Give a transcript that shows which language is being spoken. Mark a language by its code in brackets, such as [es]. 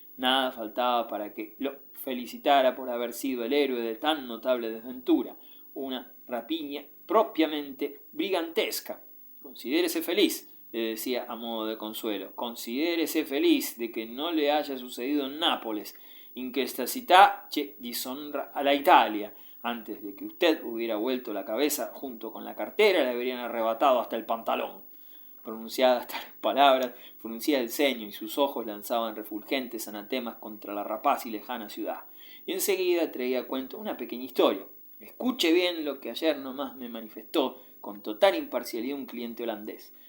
[es] Nada faltaba para que lo felicitara por haber sido el héroe de tan notable desventura. Una rapiña propiamente brigantesca. Considérese feliz, le decía a modo de consuelo. Considérese feliz de que no le haya sucedido en Nápoles. [it] In questa città c'è dishonra alla Italia. [es] Antes de que usted hubiera vuelto la cabeza junto con la cartera, le habrían arrebatado hasta el pantalón. Pronunciadas tales palabras, fruncía el ceño y sus ojos lanzaban refulgentes anatemas contra la rapaz y lejana ciudad. Y enseguida traía a cuento una pequeña historia. Escuche bien lo que ayer nomás me manifestó con total imparcialidad un cliente holandés.